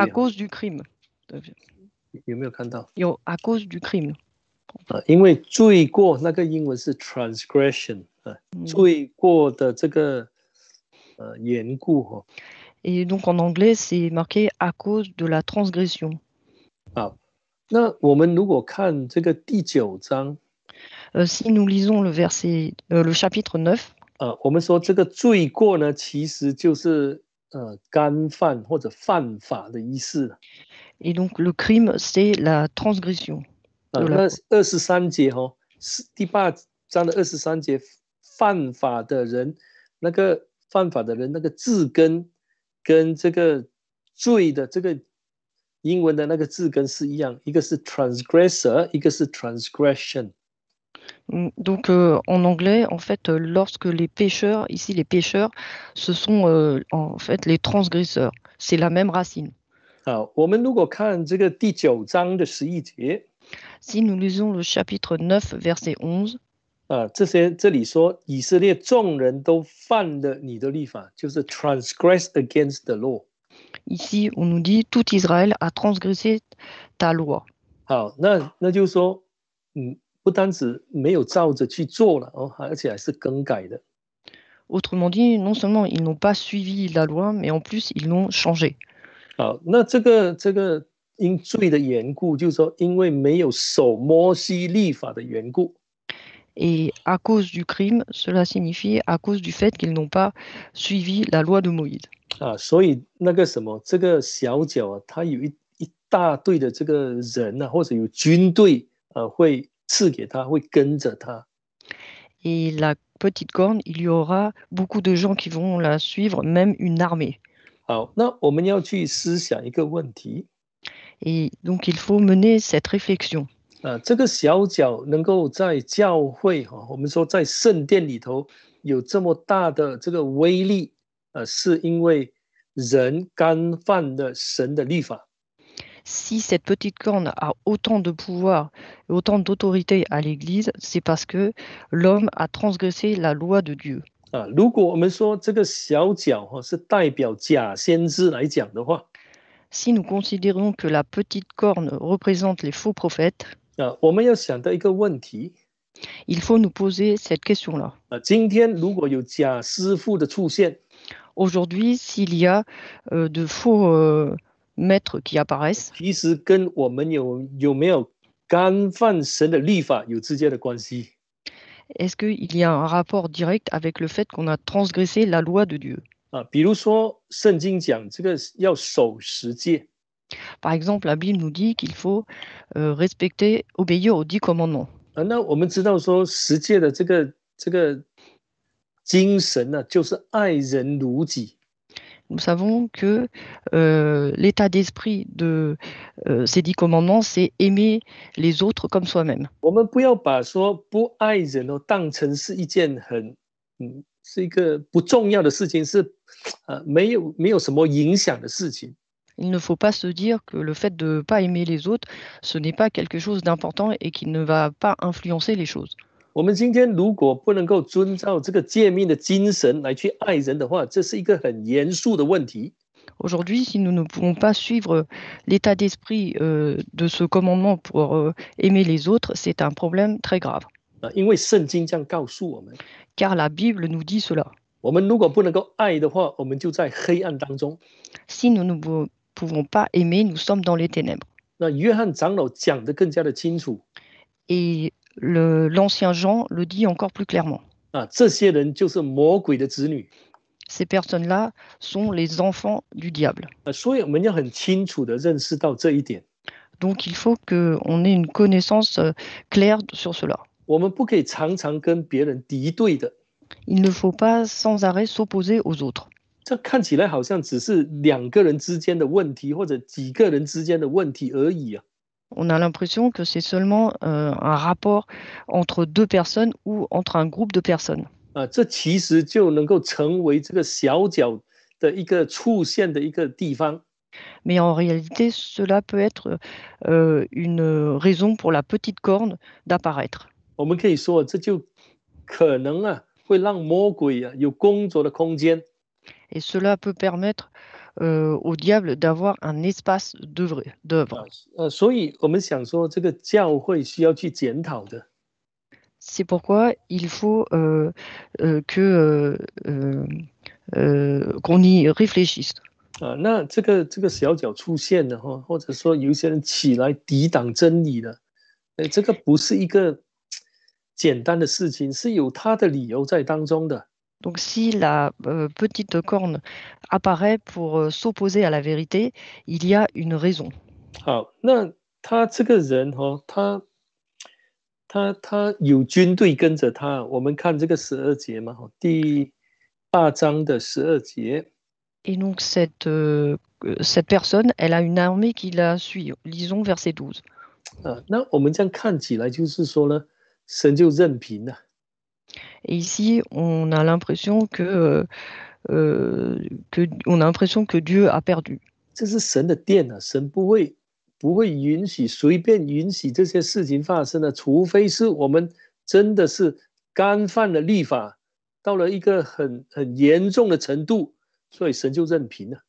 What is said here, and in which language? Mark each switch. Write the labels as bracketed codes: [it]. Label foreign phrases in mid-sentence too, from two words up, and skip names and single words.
[fr] à cause du crime. [zh] 有没有看到？ [fr] À cause du crime. [zh] 因为罪过那个英文是 transgression 罪过的这个缘故 [fr] Et donc en anglais, c'est marqué à cause de la transgression. [zh] 好，那我们如果看这个第9章， [fr] si nous lisons le chapitre 9, [zh] 我们说这个罪过呢，其实就是干犯或者犯法的意思。 [fr] Et donc le crime, c'est la transgression. [zh] 那23节第8章的23节，犯法的人，那个字根跟这个罪的这个英文的那个字根是一样，一个是 transgressor， 一个是 transgression。 [fr] Donc en anglais, en fait, lorsque les pécheurs, ici les pécheurs, ce sont en fait les transgresseurs. C'est la même racine. [zh] 好，我们如果看这个第9章的11节， [fr] Si nous lisons le chapitre 9, verset 11, [zh] 这里说以色列众人都犯了你的律法，就是 [en] transgress against the law。 [fr] ici on nous dit tout Israël a transgressé ta loi. [zh] 好，那就是说，不单止没有照着去做了哦，而且还是更改的。 [fr] Autrement dit, non seulement ils n'ont pas suivi la loi, mais en plus ils l'ont changée. [zh] 好，那这个因罪的缘故，就是说因为没有守摩西律法的缘故。 [fr] Et à cause du crime, cela signifie à cause du fait qu'ils n'ont pas suivi la loi de Moïse. [zh] 所以那个什么，这个小角啊，它有一大队的这个人啊，或者有军队会赐给他，会跟着他。 [fr] Et la petite corne, il y aura beaucoup de gens qui vont la suivre, même une armée. [zh] 好，那我们要去思想一个问题。 [fr] Et donc il faut mener cette réflexion. [zh] 这个小角能够在教会我们说在圣殿里头有这么大的这个威力，是因为人干犯了神的律法。 [fr] Si cette petite corne a autant de pouvoir et autant d'autorité à l'Église, c'est parce que l'homme a transgressé la loi de Dieu. [zh] 如果我们说这个小角是代表假先知来讲的话， [fr] Si nous considérons que la petite corne représente les faux prophètes, [zh] 我们要想到一个问题， [fr] il faut nous poser cette question-là. [zh] 今天如果有假师傅的出现， [fr] Aujourd'hui, s'il y a de faux maîtres qui apparaissent, [zh] 其实跟我们有没有干犯神的律法有直接的关系。 [fr] est-ce qu'il y a un rapport direct avec le fait qu'on a transgressé la loi de Dieu? [zh] 比如说圣经讲这个要守十诫， [fr] Par exemple, la Bible nous dit qu'il faut respecter, obéir aux 10 commandements. [zh] 那我们知道说十诫的这个精神呢，就是爱人如己。 [fr] Nous savons que l'état d'esprit de ces 10 commandements, c'est aimer les autres comme soi-même. [zh] 我们不要把说不爱人当成是一件是一个不重要的事情，是没有什么影响的事情。 [fr] Il ne faut pas se dire que le fait de ne pas aimer les autres, ce n'est pas quelque chose d'important et qui ne va pas influencer les choses. [zh] 我们今天如果不能够遵照这个诫命的精神来去爱人的话，这是一个很严肃的问题。 [fr] Aujourd'hui, si nous ne pouvons pas suivre l'état d'esprit de ce commandement pour aimer les autres, c'est un problème très grave. [zh] 因为圣经这样告诉我们， [fr] Car la Bible nous dit cela. [zh] 我们如果不能够爱的话，我们就在黑暗当中。 [fr] Si nous ne pouvons pas aimer, nous sommes dans les ténèbres. [zh] 那约翰长老讲得更加的清楚。 [fr] Et l'ancien Jean le dit encore plus clairement. [zh] 这些人就是魔鬼的子女。 [fr] Ces personnes-là sont les enfants du diable. [zh] 所以我们要很清楚的认识到这一点。 [fr] Donc il faut qu'on ait une connaissance claire sur cela. [zh] 我们不可以常常跟别人敌对的。 [fr] Il ne faut pas sans arrêt s'opposer aux autres. [zh] 这看起来好像只是2个人之间的问题，或者几个人之间的问题而已。 [fr] On a l'impression que c'est seulement un rapport entre 2 personnes ou entre un groupe de personnes. [zh] 这其实就能够成为这个小角的一个出现的一个地方。 [fr] Mais en réalité, cela peut être une raison pour la petite corne d'apparaître. [zh] 我们可以说，这就可能会让魔鬼有工作的空间。 [fr] Et cela peut permettre au diable d'avoir un espace d'œuvre. [zh] 所以我们想说，这个教会需要去检讨的。 [fr] C'est pourquoi il faut qu'on y réfléchisse. [zh] 那这个小角出现了或者说有一些人起来抵挡真理了，这个不是一个简单的事情，是有他的理由在当中的。 [fr] Donc si la petite corne apparaît pour s'opposer à la vérité, il y a une raison. [zh] 好，那他这个人他有军队跟着他，我们看这个12节嘛，第8章的12节。 [fr] Et donc cette personne, elle a une armée qui la suit. Lisons verset 12. [zh] 那我们这样看起来就是说呢，神就任凭了。 [fr] Et ici, on a l'impression que Dieu a perdu. [zh] 这是神的殿啊，神不会允许随便允许这些事情发生的，除非是我们真的是干犯了律法，到了一个很严重的程度，所以神就任凭了。